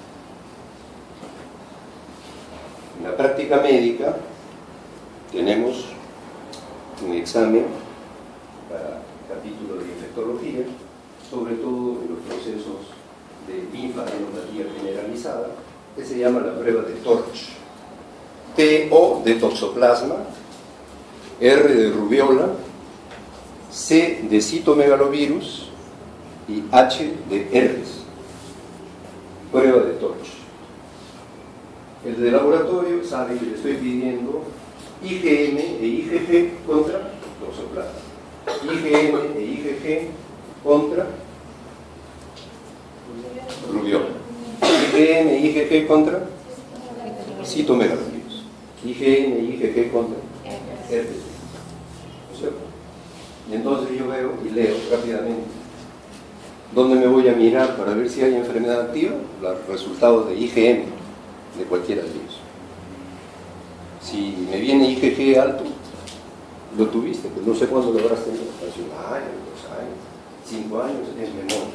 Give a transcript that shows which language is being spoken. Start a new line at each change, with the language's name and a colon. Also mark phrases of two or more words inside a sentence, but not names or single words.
Spanish: En la práctica médica tenemos un examen para capítulo de infectología, sobre todo en los procesos de linfadenopatía generalizada, que se llama la prueba de Torch. TO de toxoplasma, R de rubiola, C de citomegalovirus y H de herpes. Prueba de Torch. El de laboratorio sabe que le estoy pidiendo IgM e IgG contra toxoplasma. IgM e IgG contra rubiola. IgM e IgG contra citomegalovirus. IgM e IgG contra herpes. ¿No es cierto? Y entonces yo veo y leo rápidamente. ¿Dónde me voy a mirar para ver si hay enfermedad activa? Los resultados de IgM de cualquiera de ellos. Si me viene IgG alto, lo tuviste, pues no sé cuándo lo habrás tenido, hace un año, 2 años, 5 años, es memoria.